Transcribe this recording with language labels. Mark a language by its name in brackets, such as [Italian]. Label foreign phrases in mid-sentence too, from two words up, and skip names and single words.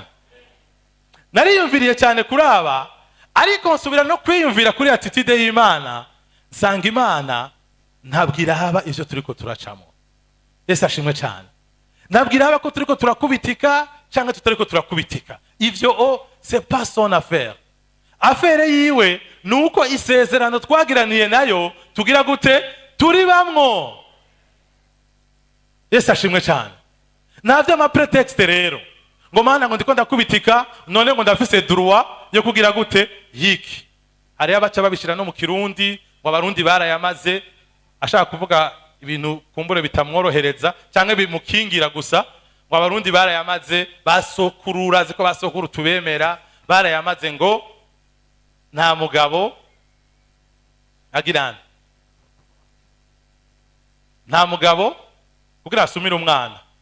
[Rundi] Nariyumviriye cyane kuraba, ariko nsubira no kwiyumvira kuri attitude y'Imana, nsanga Imana ntabwira haba ivyo turiko turacamo. Yesu ashimwe cyane. Nabwira haba ko turiko turakubitika cyangwa tutariko turakubitika, ivyo [French] c'est pas son affaire. [Rundi] Affaire yiwe nuko isezerano twagiraniye nayo tugira gute? Turi bamwo. Yesu ashimwe cyane. Navyo ama pretext rero ngo Mana ngo ndiko ndakubitika, none ngo ndafise droit yo kugira gute? Yiki hari abaca babishira no mu Kirundi ngo abarundi barayamaze, ashaka kuvuga ibintu kumbure bitamworohereza cyangwa bimukingira gusa, ngo abarundi barayamaze, basokurura ziko basokuru tubemera, barayamaze ngo nta mugabo agirana, nta mugabo kugira asumira umwana.